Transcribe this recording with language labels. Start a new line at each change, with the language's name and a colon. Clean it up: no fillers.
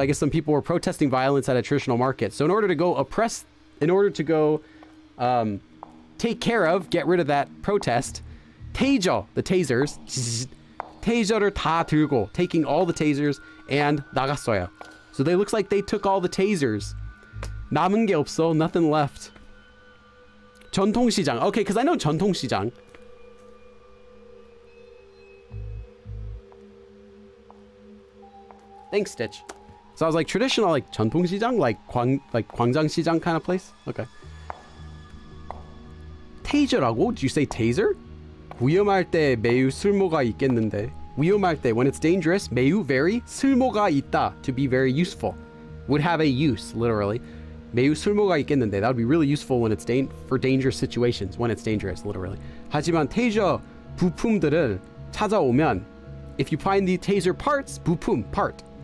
English: So I guess some people were protesting violence at a traditional market. So in order to go take care of, get rid of that protest, 테이저, the tasers,
Korean: 테이저를 다 들고,
English: taking all the tasers and
Korean: 나갔어요.
English: So they looks like they took all the tasers.
Korean: 남은 게 없어,
English: nothing left.
Korean: 전통시장.
English: Okay, because I know 전통시장. Thanks, Stitch. So I was like, traditional, like 전통시장, like 광장시장 kind of place. Okay.
Korean: 테이저라고?
English: Did you say taser?
Korean: 위험할 때 매우 쓸모가 있겠는데. 위험할 때,
English: when it's dangerous, 매우 very
Korean: 쓸모가 있다,
English: to be very useful. Would have a use, literally.
Korean: 매우 쓸모가 있겠는데.
English: That would be really useful when it's for dangerous situations, when it's dangerous, literally.
Korean: 하지만 테이저 부품들을 찾아오면,
English: if you find the taser parts, 부품, part.